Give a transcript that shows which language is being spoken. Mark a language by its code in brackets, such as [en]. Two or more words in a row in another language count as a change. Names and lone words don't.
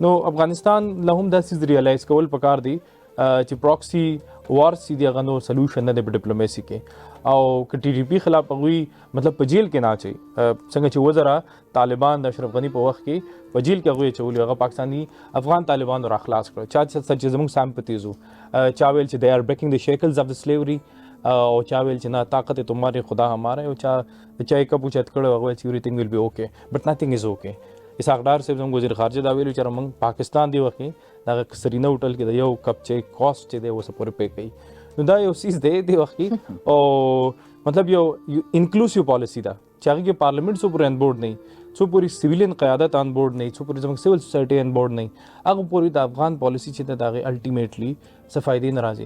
[ps] نو افغانستان له هم دا څیز ریالایز کول پکار دی چې [en] proxy wars [ps] چې دی هغه [en] no solution [ps] نه دی په ډیپلوماسي کې. او که ټي ډي پي خلاف هغوی مطلب په جیل کې نه اچوي، څنګه چې وزره طالبان د اشرف غني په وخت کې په جیل کې هغوی اچولي، هغه پاکستاني افغان طالبانو را خلاص کړل. چا چې زموږ سامپتیز وو، چا ویل چې [en] they are breaking the shackles of the slavery، [ps] او چا ویل چې نه [ur] طاقت تمہاری خدا ہمارا ہے، [ps] او چا یې کپ اوچت کړی هغه ویل چې [en] everything will be okay but nothing is okay. [ps] اسحاق ډار صاحب زموږ وزیر خارجه دا ویلو چې موږ پاکستان دی وخت کې دغه سرینا هوټل کې د یو کپ چې کاسټ چې دی اوس پورې پے کوي. نو دا یو سیز دی وخت کې، او مطلب یو [en] inclusive policy [ps] ده چې هغه کې پارلیمنٹ څو پورې [en] on board [ps] نه، څو پورې سیویلین قیادت [en] on board [ps] نه، څو پورې زموږ [en] civil society on board [ps] نه، هغه پورې د افغان پالیسی چې د هغه الټیمیټلی څه فائدې نه راځي.